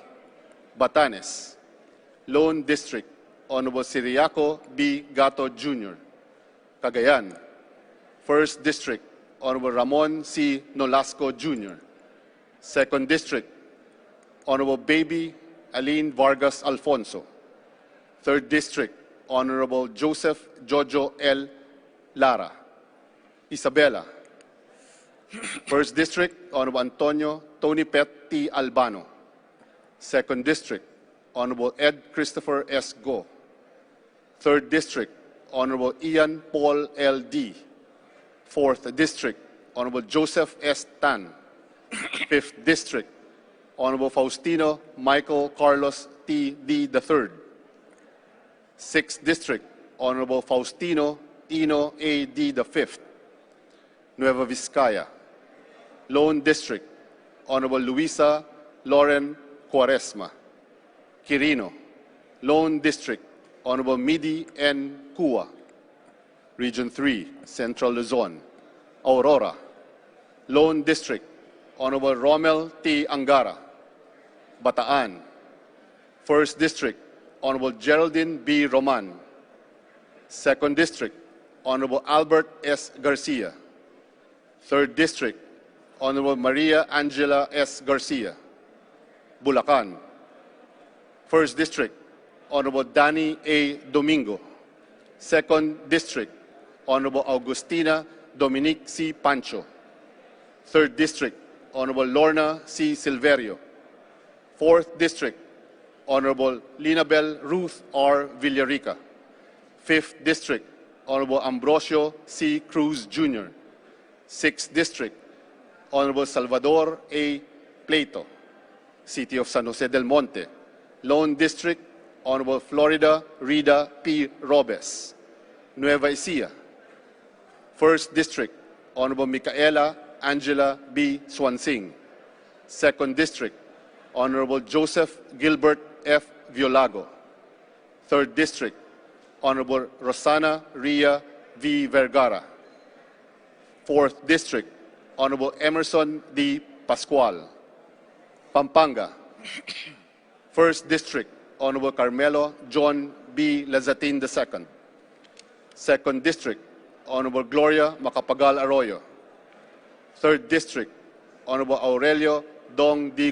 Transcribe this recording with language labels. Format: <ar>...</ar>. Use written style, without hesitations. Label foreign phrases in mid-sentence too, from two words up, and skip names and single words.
<en>Batanes. Lone District, Honorable Siriaco B. Gato Jr. Cagayan. 1st District, Honorable Ramon C. Nolasco Jr. 2nd District, Honorable Baby Aline Vargas Alfonso. 3rd District, Honorable Joseph Jojo L. Lara. Isabela. 1st District, Honorable Antonio Tony Pet T. Albano. 2nd District, Honorable Ed Christopher S. Go. 3rd District, Honorable Ian Paul L. D. 4th District, Honorable Joseph S. Tan. 5th District, Honorable Faustino Michael Carlos T. D. III. 6th District, Honorable Faustino Ino A. D. V. Nueva Vizcaya. Lone District, Honorable Luisa Lauren Cuaresma. Quirino. Lone District, Honorable Midi N. Cua. Region 3, Central Luzon. Aurora. Lone District, Honorable Romel T. Angara. Bataan. 1st District, Honorable Geraldine B. Roman. 2nd District, Honorable Albert S. Garcia. 3rd District, Honorable Maria Angela S. Garcia. Bulacan. 1st District, Honorable Danny A. Domingo. 2nd District, Honorable Augustina Dominique C. Pancho. 3rd District, Honorable Lorna C. Silverio. 4th District, Honorable Linabel Ruth R. Villarica. 5th District, Honorable Ambrosio C. Cruz Jr. 6th District, Honorable Salvador A. Pleito. City of San Jose del Monte. Lone District, Honorable Florida Rida P. Robes. Nueva Ecija. 1st District, Honorable Micaela Angela B. Swansing. 2nd District, Honorable Joseph Gilbert F. Violago. 3rd District, Honorable Rosana Ria V. Vergara. 4th District, Honorable Emerson D. Pascual. Pampanga. 1st District, Honorable Carmelo John B. Lazatin II. 2nd District, Honorable Gloria Macapagal Arroyo. 3rd District, Honorable Aurelio Dong D.</en>